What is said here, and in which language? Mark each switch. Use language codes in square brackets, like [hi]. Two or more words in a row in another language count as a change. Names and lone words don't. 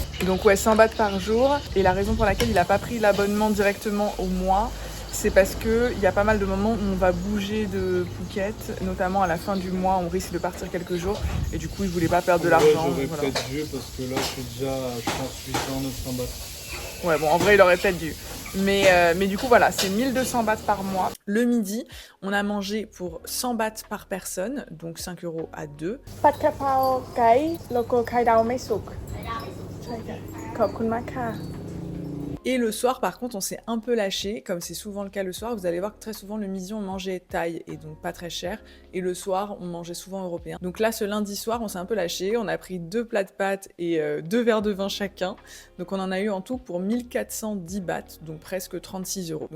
[fr] Donc ouais, 100 bahts par jour. Et la raison pour laquelle il n'a pas pris l'abonnement directement au mois, c'est parce qu'il y a pas mal de moments où on va bouger de Phuket, notamment à la fin du mois, on risque de partir quelques jours, et du coup il voulait pas perdre de l'argent. J'aurais Voilà. peut-être dû parce que là je suis déjà, je pense, 800, 900 bahts. Ouais, bon, en vrai il aurait peut-être dû. Mais du coup voilà, c'est 1200 bahts par mois. Le midi, on a mangé pour 100 bahts par personne, donc 5 € à 2. [th] ผัดกะเพราไก่โลโก้ไข่ดาวไม่สุกใช่ค่ะขอบคุณมากค่ะ [fr] Et le soir, par contre, on s'est un peu lâché, comme c'est souvent le cas le soir. Vous allez voir que très souvent, le midi, on mangeait thaï, et donc pas très cher. Et le soir, on mangeait souvent européen. Donc là, ce lundi soir, on s'est un peu lâché. On a pris 2 plats de pâtes et 2 verres de vin chacun. Donc on en a eu en tout pour 1410 bahts, donc presque 36 €.